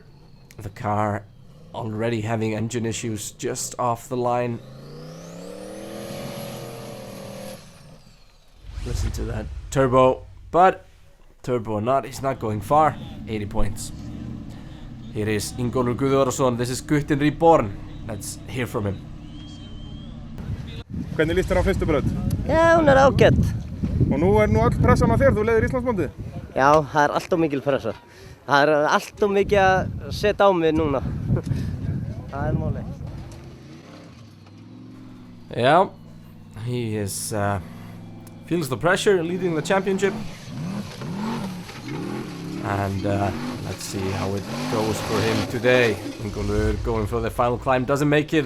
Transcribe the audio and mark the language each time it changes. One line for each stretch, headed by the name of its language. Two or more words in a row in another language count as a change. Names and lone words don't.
English: The car already having engine issues just off the line. Listen to that turbo, but turbo he's not going far. 80 points. Here is Ingólfur Guðjónsson. This is Guttin Reborn. Let's hear from him.
Icelandic: Hvernig líst þér á fyrstu braut? Já, hún ágætt. Og nú öll pressan á þér, þú leiðir Íslandsmótið? Já, það allt of mikil pressa. Það allt of mikið að setja á mig núna. Það málið.
English: Yeah, he is feels the pressure leading the championship. And let's see how it goes for him today. Ingólfur going for the final climb, doesn't make it.